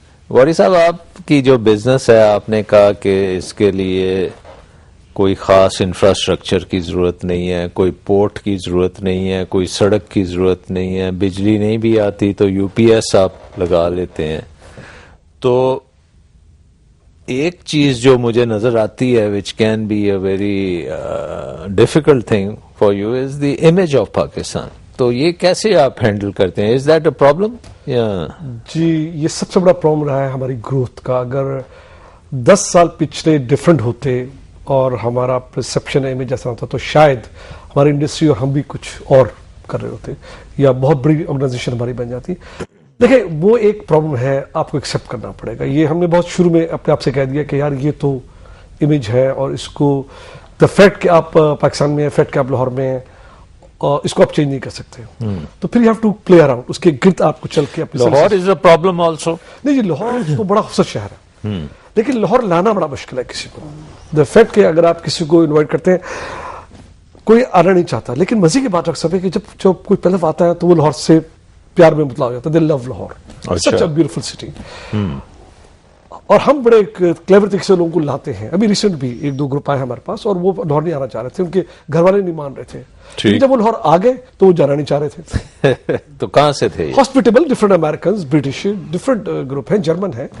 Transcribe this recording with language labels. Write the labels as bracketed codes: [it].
[ur] واری صاحب, آپ کی جو بزنس ہے, آپ نے کہا کہ اس کے لیے کوئی خاص انفراسٹرکچر کی ضرورت نہیں ہے, کوئی پورٹ کی ضرورت نہیں ہے, کوئی سڑک کی ضرورت نہیں ہے, بجلی نہیں بھی آتی تو یو پی ایس آپ لگا لیتے ہیں. تو ایک چیز جو مجھے نظر آتی ہے [en] Which can be a very difficult thing for you is the image of Pakistan. [ur] تو یہ کیسے آپ ہینڈل کرتے ہیں؟ [en] Is that a problem? [ur] جی, یہ سب سے بڑا پرابلم رہا ہے ہماری گروتھ کا. اگر 10 سال پچھلے ڈفرینٹ ہوتے اور ہمارا پرسپشن امیج جیسا ہوتا تو شاید ہماری انڈسٹری اور ہم بھی کچھ اور کر رہے ہوتے یا بہت بڑی آرگنائزیشن ہماری بن جاتی. دیکھیں, وہ ایک پرابلم ہے, آپ کو ایکسیپٹ کرنا پڑے گا. یہ ہم نے بہت شروع میں اپنے آپ سے کہہ دیا کہ یار یہ تو امیج ہے, اور اس کو دا فیکٹ کہ آپ پاکستان میں ہیں, فیکٹ کہ آپ لاہور میں ہیں, اس کو آپ چینج نہیں کر سکتے. تو پھر [en] you have to play around, [ur] اس کے گرد آپ کو چل کے اپنی [en] Lahore is a problem also. [ur] نہیں جی, لاہور تو بڑا خوبصورت شہر ہے, لیکن لاہور لانا بڑا مشکل ہے کسی کو. دا فیکٹ کہ اگر آپ کسی کو انوائٹ کرتے ہیں, کوئی آنا نہیں چاہتا, لیکن مزے کی بات رکھ ہے کہ جب کوئی پہلے آتا ہے تو وہ لاہور سے پیار میں مطلع ہو جاتا ہے. [en] They love Lahore, such a beautiful city. [ur] اور ہم بڑے کلیور طریقے سے لوگوں کو لاتے ہیں. ابھی ریسنٹ بھی 1-2 گروپ آئے ہمارے پاس, اور وہ لاہور نہیں آنا چاہ رہے تھے, ان کے گھر والے نہیں مان رہے تھے. جب وہ لاہور آ گئے تو وہ جانا نہیں چاہ رہے تھے. تو کہاں سے تھے؟ Hospitable, different Americans, British, different group ہیں, جرمن ہیں.